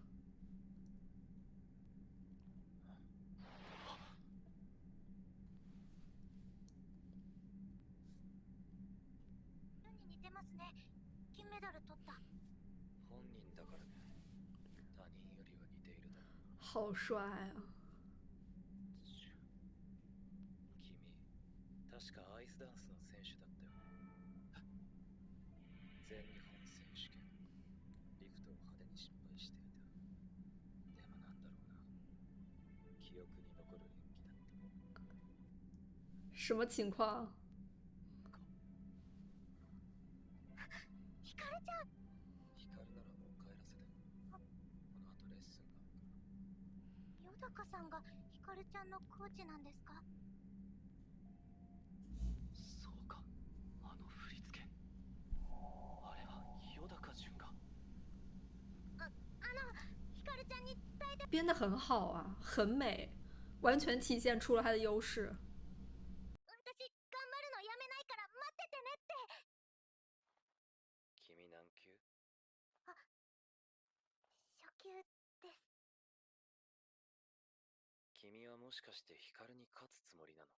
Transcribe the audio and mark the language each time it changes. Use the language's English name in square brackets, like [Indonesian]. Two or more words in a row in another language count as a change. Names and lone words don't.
[Japanese] 似てますね。金メダル取った。本人だからね。他人よりは似ているだろう。 [Chinese] 好帅啊！ [Japanese] 君、確かアイスダンスの選手だったよね。全日本選手権、リフトを派手に失敗していた。でもなんだろうな。記憶に残る演技だった。 [Chinese] 什么情况？ [Japanese] ひかるちゃん。光ならもう帰らせて。この後レッスンがあるから。よだかさんがひかるちゃんのコーチなんですか？そうか、あの振り付け。あれはよだか潤が。ひかるちゃんに伝えて。 [Chinese] 编得很好啊，很美，完全体现出了他的优势。 [Japanese] 私頑張るのやめないから待っててねって。君何級？初級です。君はもしかして光に勝つつもりなの？